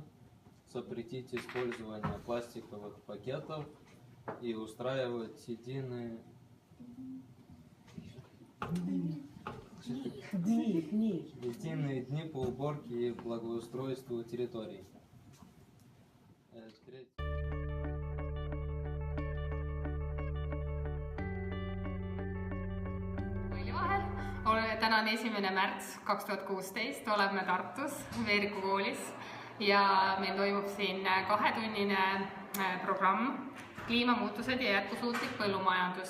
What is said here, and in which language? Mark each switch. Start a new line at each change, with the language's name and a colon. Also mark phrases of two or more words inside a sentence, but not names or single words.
Russian: Запретить использование пластиковых пакетов и устраивать единые дни по уборке и благоустройству территорий.
Estonian: Täna on 1. märts 2016, oleme Tartus Veeriku koolis ja meil toimub siin 2-tunnine programm kliimamuutused ja jätkusuutlik põllumajandus.